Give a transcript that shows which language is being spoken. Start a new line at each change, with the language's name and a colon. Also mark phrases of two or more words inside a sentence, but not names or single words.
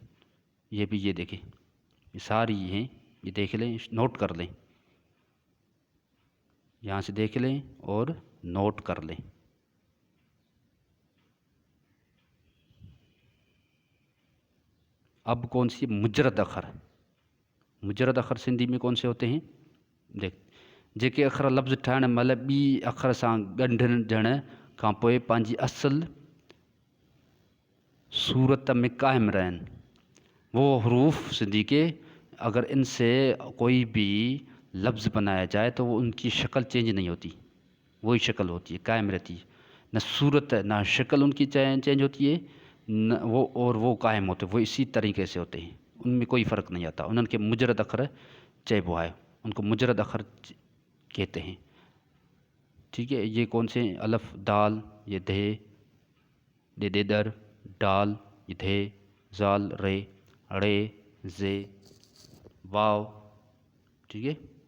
Hindi: ये भी ये देखें, ये सारी हैं, ये देख लें, नोट कर लें, यहाँ से देख लें और नोट कर लें। अब कौन सी?
Sindhi: मुजरद अखर। मुजरद अखर
Hindi: सिंधी में कौन से होते हैं? देख,
Sindhi: जेके अखर लफ़्ज़ ठाहिण महिल ॿी अखर सां ॻंढिजण खां पोइ पंहिंजी असुलु सूरत में कायम रहन,
Hindi: वो हरूफ सिंधी के अगर इनसे कोई भी लफ्ज़ बनाया जाए तो वो उनकी शक्ल चेंज नहीं होती, वही शक्ल होती है, कायम रहती है। न सूरत ना शक्ल उनकी चेंज होती है न वो, और वो कायम होते, वो इसी तरीके से होते हैं। उनमें कोई फ़र्क नहीं आता।
Sindhi: उन्हनि खे मुजरद अखर चइबो आहे,
Hindi: उनको
Sindhi: मुजरद अखर
Hindi: कहते हैं। ठीक है, ये कौन से?
Sindhi: अलफ, दाल, ये दे, देदर, डाल, ये धे, जाल, रे, रे, जे, वाव।
Hindi: ठीक है।